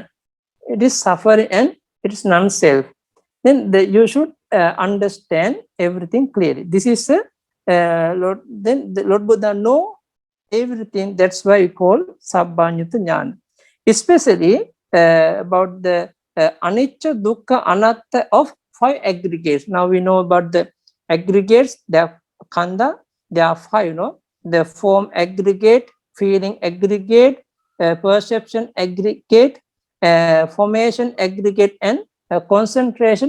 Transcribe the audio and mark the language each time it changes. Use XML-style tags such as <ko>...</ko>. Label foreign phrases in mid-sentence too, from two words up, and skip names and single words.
<en>It is suffering and it is non-self. Then you should understand everything clearly. This is Lord. Then the Lord Buddha know everything. That's why we call</en> <pi>Sabbanyuta Jnana.</pi> <en>Especially about the</en> <pi>anicca, dukkha, anatta</pi> <en>of five aggregates. Now we know about the aggregates. They are khandha. There are five. The form aggregate, feeling aggregate, perception aggregate, formation aggregate, and concentration.</en>